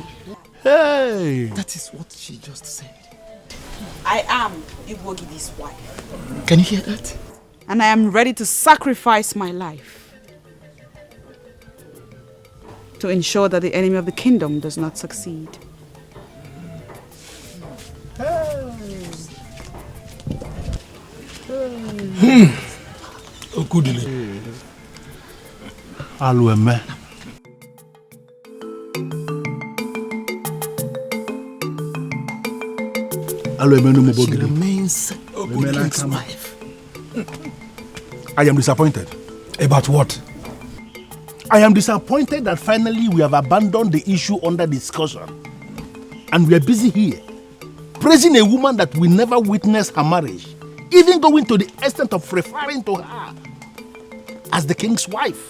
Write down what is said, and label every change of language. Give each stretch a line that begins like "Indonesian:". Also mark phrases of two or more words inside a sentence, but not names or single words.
English: Hey! That is what she just said. I am Ogidi's wife. Can you hear that? And I am ready to sacrifice my life to ensure that the enemy of the kingdom does not succeed. Okudili. Alueme. Alueme no She remains the king's wife. I am disappointed. About what? I am disappointed that finally we have abandoned the issue under discussion. And we are busy here, praising a woman that we never witnessed her marriage, even going to the extent of referring to her as the king's wife.